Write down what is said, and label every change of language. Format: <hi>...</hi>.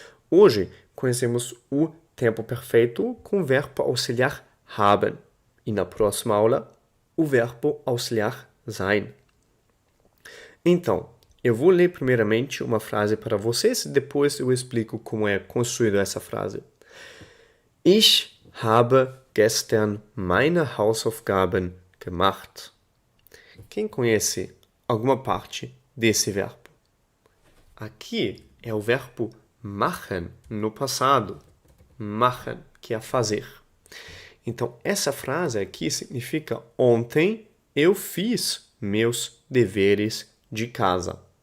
<pt>Hoje, conhecemos o tempo perfeito com o verbo auxiliar haben. E na próxima aula, o verbo auxiliar sein. Então, eu vou ler primeiramente uma frase para vocês e depois eu explico como é construída essa frase.</pt> <de>Ich habe gestern meine Hausaufgaben gemacht.</de> <pt>Quem conhece alguma parte desse verbo? Aqui é o verbo machen, no passado. Machen, que é fazer. Então, essa frase aqui significa ontem eu fiz meus deveres de casa.</pt>